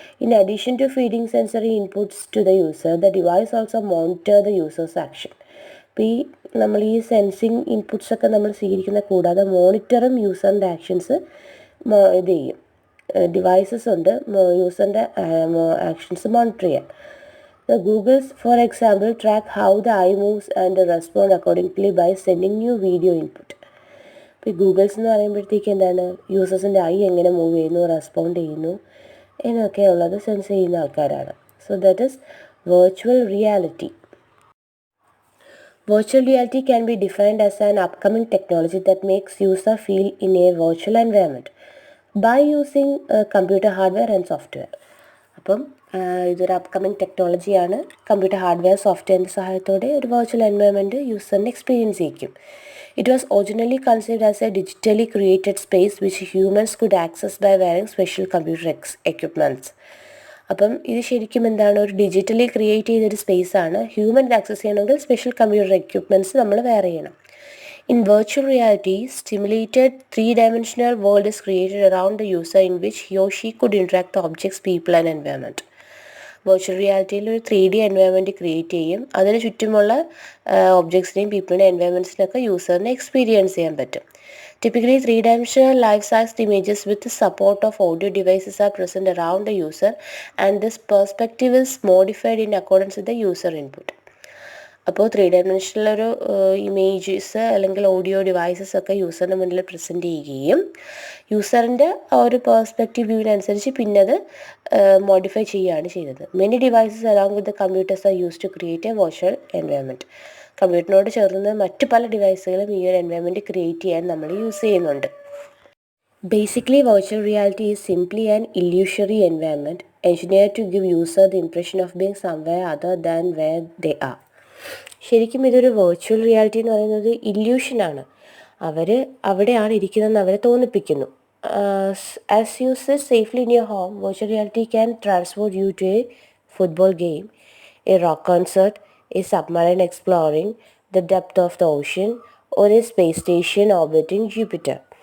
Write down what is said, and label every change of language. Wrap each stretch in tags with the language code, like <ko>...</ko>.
<en>In addition to feeding sensory inputs to the user, the device also monitor the user's action.</en> <ml>അപ്പോൾ നമ്മൾ ഈ sensing ഇൻപുട്സൊക്കെ നമ്മൾ സ്വീകരിക്കുന്ന കൂടാതെ മോണിറ്ററും യൂസറിൻ്റെ ആക്ഷൻസ് ഇത് ചെയ്യും. ഡിവൈസസ് ഉണ്ട് യൂസറിൻ്റെ ആക്ഷൻസ് മോണിറ്റർ ചെയ്യാൻ.</ml> <en>Google's, for example, track how the eye moves and respond accordingly by sending you video input.</en> <ml>ഇപ്പോൾ ഗൂഗിൾസ് എന്ന് പറയുമ്പോഴത്തേക്ക് എന്താണ്, യൂസേഴ്സിൻ്റെ ഐ എങ്ങനെ മൂവ് ചെയ്യുന്നു, റെസ്പോണ്ട് ചെയ്യുന്നു എന്നൊക്കെ ഉള്ളത് സെൻസ് ചെയ്യുന്ന ആൾക്കാരാണ്.</ml> <en>So that is virtual reality. Virtual reality can be defined as an upcoming technology that makes user feel in a virtual environment by using computer hardware and software.</en> <ml>അപ്പം ഇതൊരു upcoming ടെക്നോളജിയാണ്. Computer hardware സോഫ്റ്റ്വെയറിൻ്റെ സഹായത്തോടെ ഒരു virtual environment യൂസറിന് experience ചെയ്യിക്കും.</ml> <en>It was originally conceived as a digitally created space which humans could access by wearing special computer equipments.</en> <ml>അപ്പം ഇത് ശരിക്കും എന്താണ്, ഒരു digitally create ചെയ്തൊരു സ്പേസാണ്. ഹ്യൂമൻ ആക്സസ് ചെയ്യണമെങ്കിൽ സ്പെഷ്യൽ കമ്പ്യൂട്ടർ എക്യുപ്മെൻറ്റ്സ് നമ്മൾ വെയർ ചെയ്യണം.</ml> <en>In virtual reality, stimulated three-dimensional world is created around the user in which he or she could interact with objects, people and environment.</en> <ml>Virtual റിയാലിറ്റിയിൽ ഒരു 3D environment create ചെയ്യും. അതിന് ചുറ്റുമുള്ള ഒബ്ജക്ട്സിനെയും പീപ്പിളിനെയും എൻവയോൺമെൻറ്റ്സിനൊക്കെ യൂസറിനെ experience ചെയ്യാൻ പറ്റും.</ml> <en>Typically, three-dimensional life-sized images with the support of audio devices are present around the user, and this perspective is modified in accordance with the user input.</en> <ml>അപ്പോൾ 3D images അല്ലെങ്കിൽ audio devices ഒക്കെ യൂസറിൻ്റെ മുന്നിൽ present ചെയ്യുകയും യൂസറിൻ്റെ ആ ഒരു perspective വ്യൂവിനനുസരിച്ച് പിന്നെ അത് modify ചെയ്യുകയാണ് ചെയ്യുന്നത്.</ml> <en>Many devices along with the computers are use to create a virtual environment.</en> <ml>കമ്പ്യൂട്ടറിനോട് ചേർന്ന് മറ്റ് പല ഡിവൈസുകളും ഈ ഒരു എൻവയോൺമെൻറ്റ് ക്രിയേറ്റ് ചെയ്യാൻ നമ്മൾ യൂസ് ചെയ്യുന്നുണ്ട്.</ml> <en>Basically, virtual reality is simply an illusory environment engineered to give user the impression of being somewhere other than where they are.</en> <ml>ശരിക്കും ഇതൊരു വെർച്വൽ റിയാലിറ്റി എന്ന് പറയുന്നത് ഇല്യൂഷനാണ്. അവർ അവിടെയാണ് ഇരിക്കുന്നതെന്ന് അവരെ തോന്നിപ്പിക്കുന്നു.</ml> <en>As you sit safely in your home, virtual reality can transport you to a football game, a rock concert, a submarine exploring the depth of the ocean, or a space station orbiting Jupiter.</en>